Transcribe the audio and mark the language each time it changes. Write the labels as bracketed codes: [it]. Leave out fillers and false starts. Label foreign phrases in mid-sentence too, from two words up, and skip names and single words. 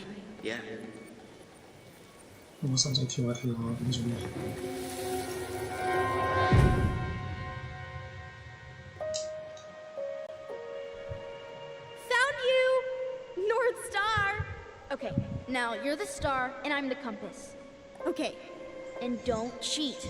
[en] Yeah. [yue] 我使唔使跳下跳下咁做咩？ [en] Found you! North Star! Okay, now you're the star and I'm the compass. Okay, and don't cheat.